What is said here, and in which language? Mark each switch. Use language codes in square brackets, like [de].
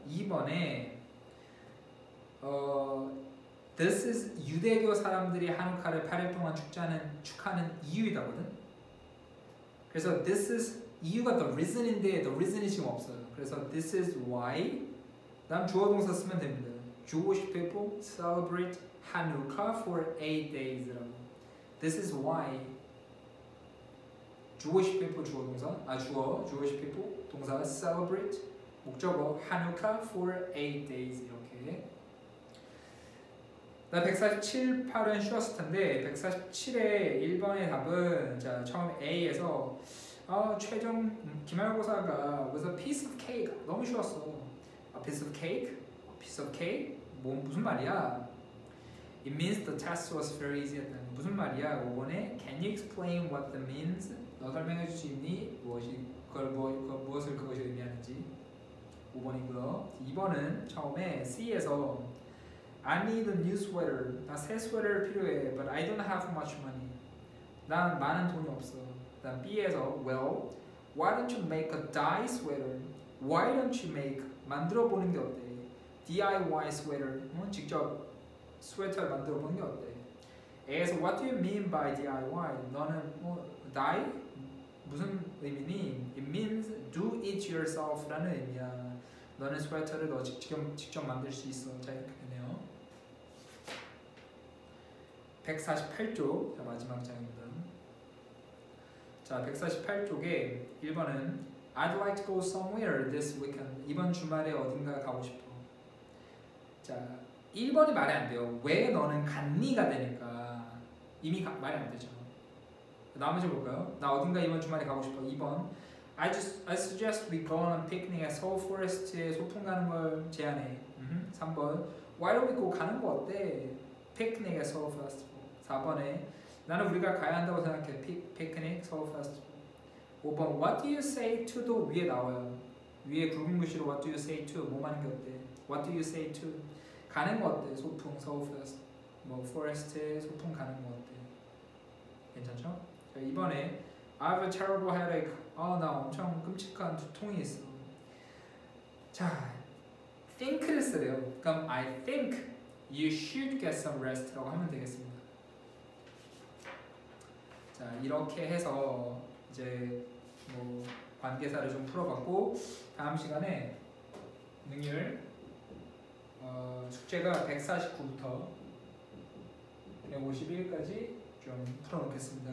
[ko] 2번에 [en] This is [ko] 유대교 사람들이 한우카를 8일 동안 축하하는 이유이다거든. 그래서 [en] this is [ko] 이유가 [en] the reason [ko] 인데 the reason이 지금 없어요. 그래서 [en] this is why [ko] 다음 주어 동사 쓰면 됩니다. [en] Jewish people celebrate Hanukkah for 8 days라고. This is why Jewish people [ko] 주어 동사 주어 [en] Jewish people [ko] 동사 [en] celebrate [ko] 목적어 [en] Hanukkah for 8 days [ko] 이렇게. 나 147, 8은 쉬웠을 텐데 147의 1번의 답은 자 처음 A에서 최종 기말고사가 [en] was a piece of cake [ko] 너무 쉬웠어. [en] A piece of cake? A piece of cake? [ko] 뭐 무슨 말이야? [en] It means the test was very easy. [ko] 무슨 말이야? [en] 5번에 Can you explain what that means? [ko] 너 설명해 줄 수 있니? 무엇을 그것이 의미하는지. 5번이고요. 2번은 처음에 C에서 [en] I need a new sweater. [ko] 나 새 스웨터를 필요해. [en] But I don't have much money. [ko] 난 많은 돈이 없어. 그다음 B에서 [en] Well, why don't you make a dye sweater? Why don't you make [ko] 만들어 보는 게 어때? [en] DIY sweater. [ko] 직접 스웨터를 만들어 보는 게 어때? [en] A에서 What do you mean by DIY? [ko] 너는 [en] dye? [ko] 무슨 의미니? [en] It means do it yourself [ko] 라는 의미야. 너는 스웨터를 너 직접 만들 수 있어. 자 이렇게 되네요. 148쪽 자, 마지막 장입니다. 자 148쪽에 1번은 [en] I'd like to go somewhere this weekend. [ko] 이번 주말에 어딘가 가고 싶어. 자 1번이 말이 안 돼요. 왜 너는 갔니가 되니까 이미 말이 안 되죠. 나머지 볼까요? 나 어딘가 이번 주말에 가고 싶어. [en] 2번 I suggest we go on a picnic at Seoul Forest [ko] 에 소풍 가는 걸 제안해. [en] 3번 Why don't we go [ko] 가는 거 어때? [en] Picnic at Seoul Festival. [ko] 4번에 나는 우리가 가야 한다고 생각해. [en] Picnic, Seoul Festival. 5번 What do you say to [ko] 도 위에 나와요. 위에 굵은 글씨로 [en] What do you say to? [ko] 뭐 하는 게 어때? [en] What do you say to? [ko] 가는 거 어때? 소풍, Seoul Festival. 뭐 Forest에 소풍 가는 거 어때? 괜찮죠? 자, 이번에 [en] I have a terrible headache. [ko] 나 엄청 끔찍한 두통이 있어. 자, think를 쓰래요. [en] 그럼 I think you should get some rest [ko] 라고 하면 되겠습니다. 자, 이렇게 해서 이제 뭐 관계사를 좀 풀어봤고 다음 시간에 능률 숙제가 149부터 151까지 좀 풀어놓겠습니다.